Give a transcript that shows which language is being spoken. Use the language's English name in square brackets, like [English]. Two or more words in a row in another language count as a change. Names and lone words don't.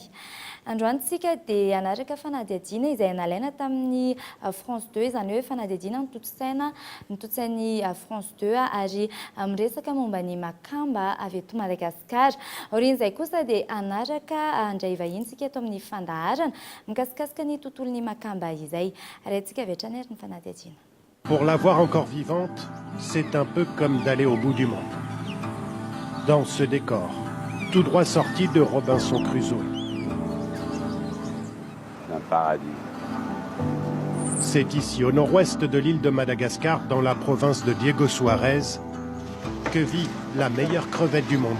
[Malagasy] Androantsika dia anaraka fanadihadiana izay nalaina tamin'ny France 2 izany hoe fanadihadiana nototsain'ny France 2 ary miresaka momba ny makamba avy eto Madagasikara. Aorian'izay kosa dia anaraka andray vahinsika eto amin'ny fandaharana mikasikasika ny tontolon'ny makamba izay. Ary antsika avy hatrany ary ny fanadihadiana. [French] Pour la voir encore vivante, c'est un peu comme d'aller au bout du monde. Dans ce décor, tout droit sorti de Robinson Crusoe. Un paradis. C'est ici, au nord-ouest de l'île de Madagascar, dans la province de Diego Suarez, que vit la meilleure crevette du monde.